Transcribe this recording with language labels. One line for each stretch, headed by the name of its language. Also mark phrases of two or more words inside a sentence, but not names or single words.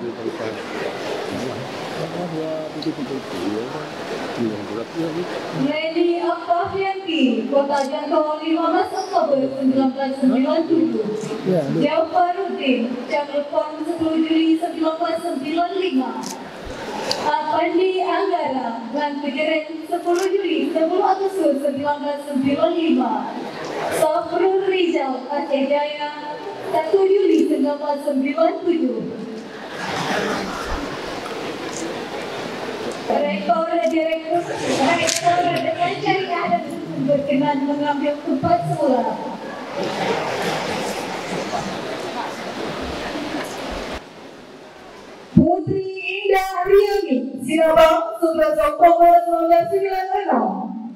Indonesian: Lady Oktavianti, Kota Jantung 15 Oktober 1997. Jawaruddin, Cirebon 10 Juli 1995. Apandi Anggara, Lanpejeren 10 Juli 10 Agustus 1995. Safrul Rizal, Aceh Jaya 1 Juli 1997. Rektor dengan syariah dan berkenan mengambil tempat semula. Putri Indah Riani, Sinabang 11 Oktober 1996.